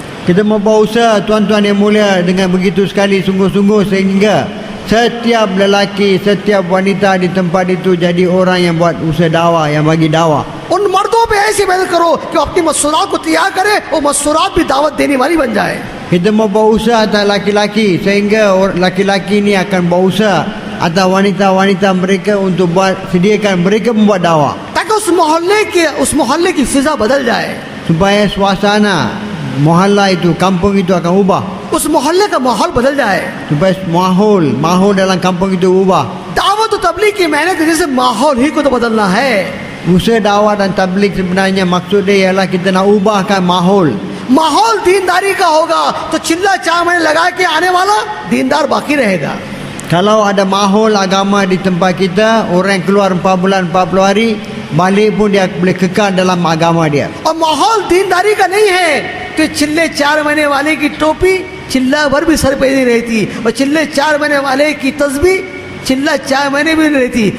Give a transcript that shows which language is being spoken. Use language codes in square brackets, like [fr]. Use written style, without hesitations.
[ms] Kita mau buat usaha tuan-tuan yang mulia dengan begitu sekali sungguh-sungguh sehingga setiap lelaki, setiap wanita di tempat itu jadi orang yang buat usaha dakwah, yang bagi dakwah. [hi] उन मर्दों लोगों पे ऐसी मेहनत करो कि अपनी मसूरात को तैयार करे और मसूरात भी दावत देने वाली बन जाए. [ms] Kita mau berusaha atas laki-laki sehingga laki-laki ini akan berusaha atas wanita-wanita mereka untuk sediakan mereka membuat dakwah [hi] ताकि उस मोहल्ले की फिजा बदल जाए. [ms] supaya suasana mohalla itu, kampung itu akan ubah, [hi] उस मोहल्ले का माहौल बदल जाए. [ms] supaya mahol dalam kampung itu ubah. [hi] दावत और तबलीग की मेहनत की जैसे माहौल ही को तो बदलना है. [ms] Usaha dakwah dan tabligh sebenarnya maksud dia ialah kita nak ubahkan mahol. [hi] माहौल दीनदारी का होगा तो चिल्ला चामड़े लगा के आने वाला दीनदार बाकी रहेगा. [ms] Kalau ada mahol agama di tempat kita, orang keluar 4 bulan 40 hari, balik pun dia boleh kekal dalam agama dia. [hi] और माहौल दीनदारी का नहीं है तो चिल्ले 4 महीने वाले की टोपी चिल्ला भर भी सर पे नहीं रहती और चिल्ले 4 महीने वाले की तस्बीह चिल्ला 4 महीने भी नहीं रहती.